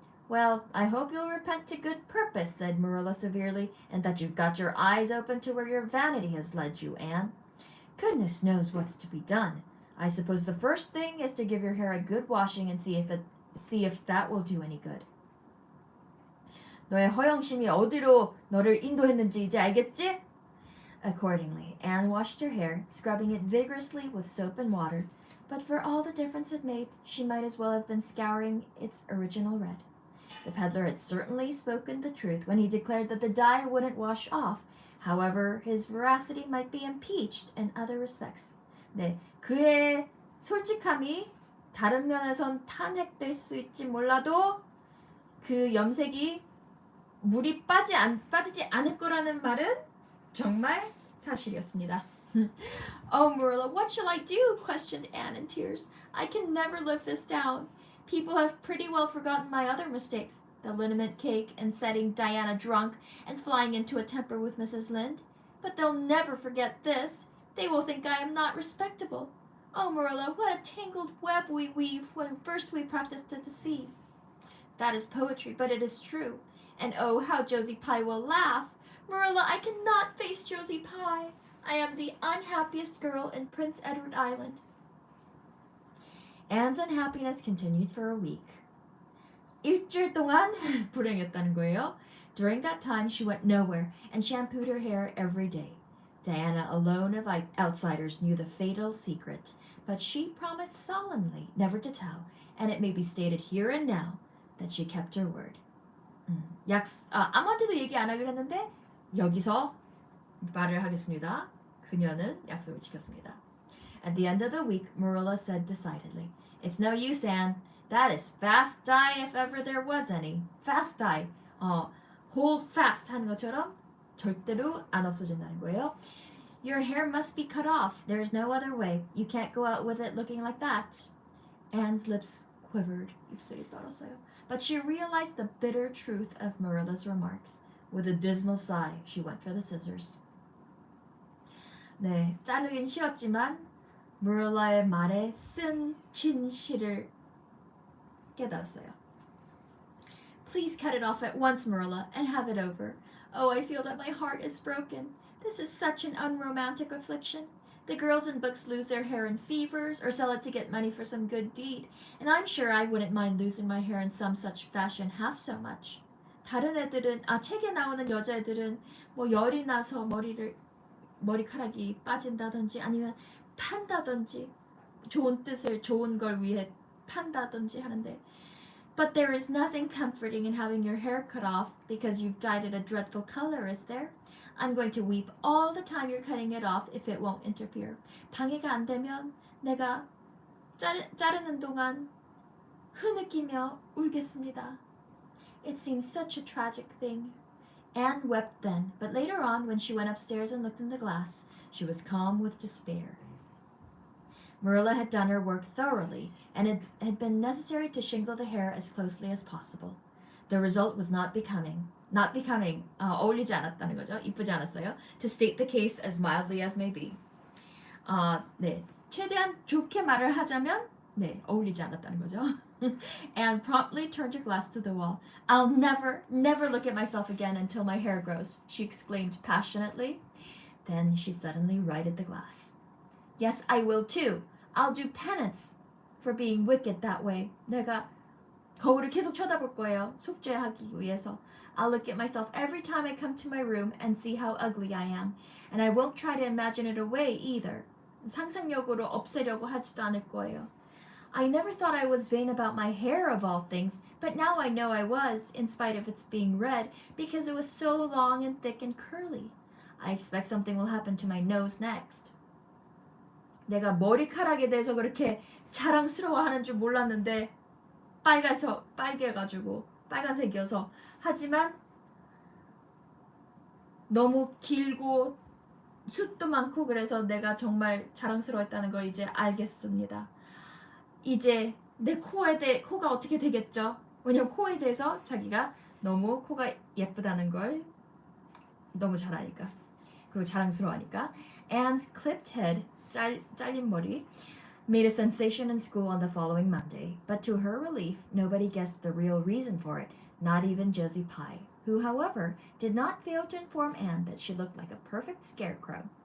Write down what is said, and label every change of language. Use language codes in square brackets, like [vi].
[en] Well, I hope you'll repent to good purpose, said Marilla severely, and that you've got your eyes open to where your vanity has led you, Anne. Goodness knows what's to be done. I suppose the first thing is to give your hair a good washing and see if that will do any good. [ko] 너의 허영심이 어디로 너를 인도했는지 이제 알겠지? [en] Accordingly, Anne washed her hair, scrubbing it vigorously with soap and water, but for all the difference it made, she might as well have been scouring its original red. The peddler had certainly spoken the truth when he declared that the dye wouldn't wash off. However, his veracity might be impeached in other respects. [ko] 네, 그의 솔직함이 다른 면에선 탄핵될 수 있지 몰라도 그 염색이 물이 빠지지 않을 거라는 말은 정말 사실이었습니다. [en] Oh, Marilla, what shall I do? Questioned Anne in tears. I can never live this down. People have pretty well forgotten my other mistakes, the liniment cake and setting Diana drunk and flying into a temper with Mrs. Lynde. But they'll never forget this. They will think I am not respectable. Oh, Marilla, what a tangled web we weave when first we practice to deceive. That is poetry, but it is true. And oh, how Josie Pye will laugh. Marilla, I cannot face Josie Pye. I am the unhappiest girl in Prince Edward Island. Anne's unhappiness continued for a week. [ko] 일주일 동안 불행했다는 거예요. [en] During that time, she went nowhere and shampooed her hair every day. Diana alone of outsiders knew the fatal secret, but she promised solemnly never to tell, and it may be stated here and now that she kept her word. [ko] 아무한테도 얘기 안 하기로 했는데 여기서 말을 하겠습니다. 그녀는 약속을 지켰습니다. [en] At the end of the week, Marilla said decidedly, "It's no use, Anne. That is fast dye if ever there was any. Fast dye. Hold fast [ko] 하는 것처럼 절대로 안 없어진다는 거예요. [en] Your hair must be cut off. There's no other way. You can't go out with it looking like that." Anne's lips quivered. [ko] 입술이 떨었어요. [en] But she realized the bitter truth of Marilla's remarks. With a dismal sigh, she went for the scissors. [ko] 네, 자르긴 싫었지만 Marilla의 말에 쓴 진실을 깨달았어요. [en] Please cut it off at once, Marilla, and have it over. Oh, I feel that my heart is broken. This is such an unromantic affliction. The girls in books lose their hair in fevers or sell it to get money for some good deed, and I'm sure I wouldn't mind losing my hair in some such fashion half so much. [ko] 다른 애들은 책에 나오는 여자애들은 뭐 열이 나서 머리카락이 빠진다든지 아니면 판다든지 좋은 걸 위해 판다든지 하는데 [en] But there is nothing comforting in having your hair cut off because you've dyed it a dreadful color, is there? I'm going to weep all the time you're cutting it off if it won't interfere. [ko] 방해가 안 되면 내가 자르는 동안 흐느끼며 울겠습니다. [en] It seems such a tragic thing. Anne wept then, but later on, when she went upstairs and looked in the glass, she was calm with despair. Marilla had done her work thoroughly, and it had been necessary to shingle the hair as closely as possible. The result was not becoming, [ko] 어울리지 않았다는 거죠. 이쁘지 않았어요. [en] To state the case as mildly as may be. [ko] 네, 최대한 좋게 말을 하자면, 네, 어울리지 않았다는 거죠. [en] Anne promptly turned her glass to the wall. I'll never look at myself again until my hair grows, she exclaimed passionately. Then she suddenly righted the glass. Yes, I will too. I'll do penance for being wicked that way. [ko] 내가 거울을 계속 쳐다볼 거예요. 속죄하기 위해서. [en] I'll look at myself every time I come to my room and see how ugly I am. And I won't try to imagine it away either. [ko] 상상력으로 없애려고 하지도 않을 거예요. [en] I never thought I was vain about my hair of all things, but now I know I was, in spite of its being red, because it was so long and thick and curly. I expect something will happen to my nose next. [ko] 내가 머리카락에 대해서 그렇게 자랑스러워하는 줄 몰랐는데 빨개가지고 빨간색이어서 하지만 너무 길고 숱도 많고 그래서 내가 정말 자랑스러웠다는 걸 이제 알겠습니다. 이제 내 코가 어떻게 되겠죠? 왜냐면 코에 대해서 자기가 너무 코가 예쁘다는 걸 너무 잘 아니까 그리고 자랑스러워하니까. [en] Anne's clipped head, [ko] 잘린 머리, [en] made a sensation in school on the following Monday, but to her relief, nobody guessed the real reason for it, not even Josie Pye, who, however, did not fail to inform Anne that she looked like a perfect scarecrow.